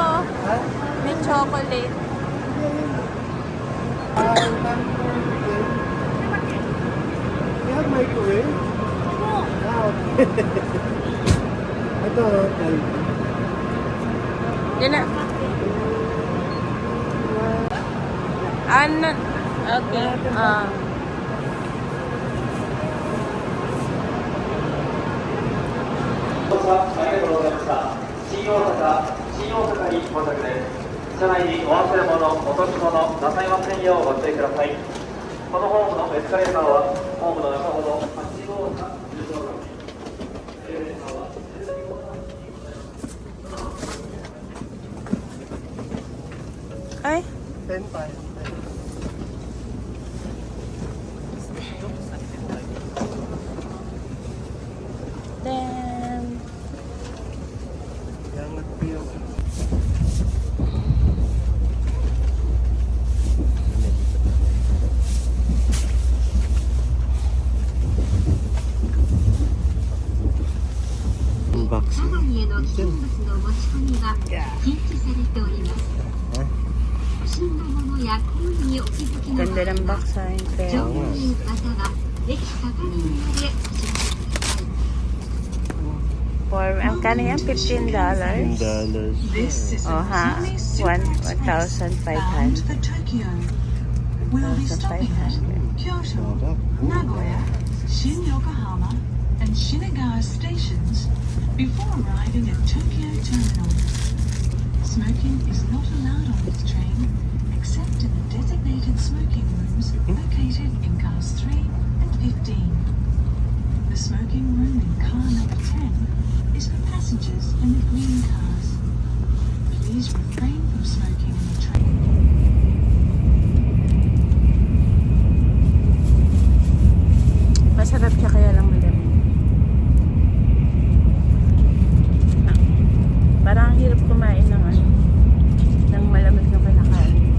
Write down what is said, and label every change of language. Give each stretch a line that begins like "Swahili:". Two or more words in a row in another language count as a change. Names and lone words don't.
Filipino: Ha? May chocolate.
English: You have microwave?
Filipino: Okay. Ito, Yun na. Ano? Okay. Ah.
Japanese: ありがとうございました。新大阪に到着です。車内にお忘れ物、落とし物なさいませんようご注意ください。このホームのエスカレーターはホームの中ほど8号か10号か。エレベーターは Ay.
Filipino: 10 tayo.
English: Then,
Filipino: Yangat ko yung... Unboxing.
Japanese: 佐賀への危険物の持ち込みは禁止されております。不審なものや行為にお気づきの場合
Filipino: ganda ng
Japanese: は
Filipino: box sa akin.
Japanese: 乗
Filipino: Kaya,
Japanese: 務員または駅係員までお知らせください。
English: for,
Filipino: ang kano yan? $15? $15. Oh, ha? 1,500.
English: We'll be stopping at Kyoto, Nagoya, Shin Yokohama, and Shinagawa stations before arriving at Tokyo Terminal. Smoking is not allowed on this train except in the designated smoking rooms located in cars 3 and 15. The smoking room in car number 10 is for passengers in the green cars. Please refrain from smoking in the train.
Filipino: Masarap siya kaya lang malamig. Parang ang hirap kumain ng ano, ng malamig na kinakain.